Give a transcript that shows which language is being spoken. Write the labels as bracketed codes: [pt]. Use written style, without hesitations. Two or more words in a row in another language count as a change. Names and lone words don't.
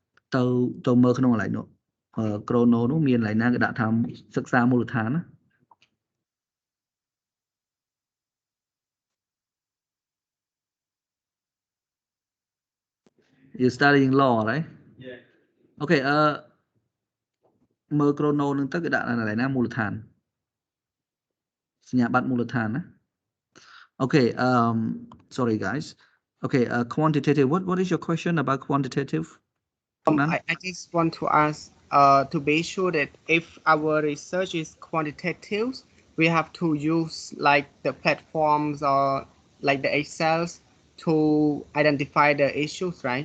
[km] ទៅមើលក្នុងកន្លែងនោះchrono នោះមានកន្លែងណាគេដាក់ថាសិក្សាមូលដ្ឋានណា [en] You studying law right Okay [km] មើល chrono នឹងទៅគេដាក់កន្លែងណាមូលដ្ឋានសញ្ញាបត្រមូលដ្ឋានណា [en] Okay sorry guys Okay quantitative what is your question about quantitative I just want to ask to be sure that if our research is quantitative, we have to use like the platforms or like the Excels to identify the issues, right?